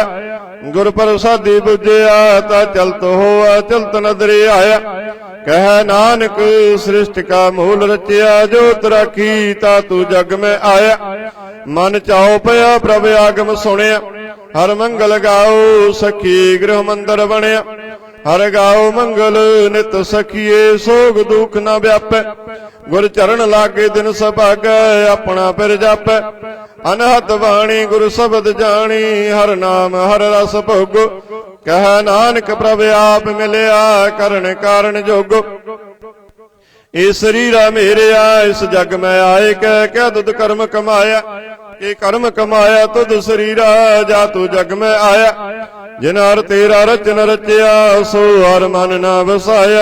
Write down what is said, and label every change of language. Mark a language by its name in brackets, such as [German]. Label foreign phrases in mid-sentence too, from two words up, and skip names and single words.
[Punjabi] ਗੁਰ ਪ੍ਰਸਾਦੀ ਬੁਝਿਆ, ਤਾਂ ਚਲਤ ਹੋਆ ਚਲਤ ਨਦਰੇ ਆਇਆ। ਕਹਿ ਨਾਨਕ ਸ੍ਰਿਸ਼ਟ ਕਾ ਮੂਲ ਰਚਿਆ, ਜੋਤ ਰਾਖੀ, ਤਾਂ ਤੂੰ ਜਗ ਮੈਂ ਆਇਆ। ਮਨ ਚਾਉ ਪਿਆ ਪ੍ਰਭ ਆਗਮ ਸੁਣਿਆ, ਹਰ ਮੰਗਲ ਗਾਓ, ਸਖੀ ਗ੍ਰਹ ਮੰਦਰ ਬਣਿਆ। ਹਰ ਗਾਓ ਮੰਗਲ ਨਿਤ ਸਖੀਏ, ਸੋਗ ਦੁਖ ਨ ਵਿਆਪੈ। ਗੁਰ ਚਰਣ ਲਾਗੇ ਦਿਨ ਸਭਾਗੈ, ਅਪਨਾ ਫਿਰ ਜਾਪੈ। ਅਨਹਦ ਵਾਣੀ ਗੁਰ ਸ਼ਬਦ ਜਾਨੀ, ਹਰ ਨਾਮ ਹਰ ਰਸ ਭੋਗੋ। ਕਹ ਨਾਨਕ ਪ੍ਰਭ ਆਪ ਮਿਲਿਆ, ਕਰਣ ਕਾਰਣ ਜੋਗੋ। ਏ ਸ਼ਰੀਰਾ ਮੇਰਿਆ ਇਸ ਜਗ ਮੇਂ ਆਏ, ਕਹ ਕਿਆ ਤੁਧ ਕਰਮ ਕਮਾਇਆ। ਯੇ ਕਰਮ ਕਮਾਇਆ ਤੁਧ ਸ਼ਰੀਰਾ, ਜਾ ਤੂ ਜਗ ਮੇਂ ਆਇਆ। ਜਿਨ ਹਰ ਤੇਰਾ ਰਚਨ ਰਚਿਆ, ਸੋ ਹਰ ਮਨ ਨਾ ਵਸਾਇਆ।